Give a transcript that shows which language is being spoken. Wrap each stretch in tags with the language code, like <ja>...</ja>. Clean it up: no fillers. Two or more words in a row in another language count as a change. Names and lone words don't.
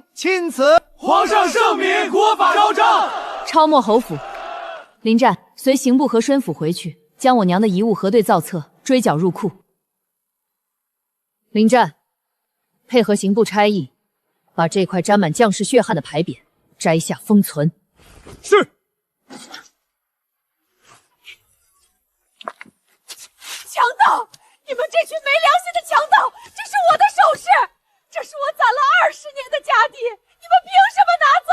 <zh>欽此。皇上聖明，國法昭彰。抄沒侯府，臨戰，隨刑部和宣府回去，將我娘的遺物核對造冊，追繳入庫。臨戰，配合刑部差役，把這塊沾滿將士血汗的牌匾摘下封存。是。強盜！你們這群沒良心的強盜！這是我的首飾，這是我攢了20年的家底，你們憑什麼拿走？</zh>